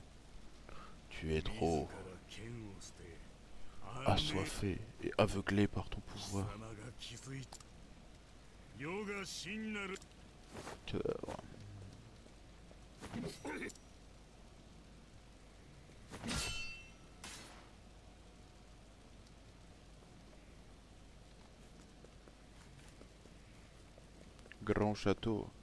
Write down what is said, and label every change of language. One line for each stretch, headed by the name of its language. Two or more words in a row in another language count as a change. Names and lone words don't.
French: Tu es trop
Japanese: 自ら剣を捨て
French: assoiffé et aveuglé par ton
Japanese: 貴
French: pouvoir.
Japanese: 様が気づいた世が真なる
French: Cadavre. Grand château.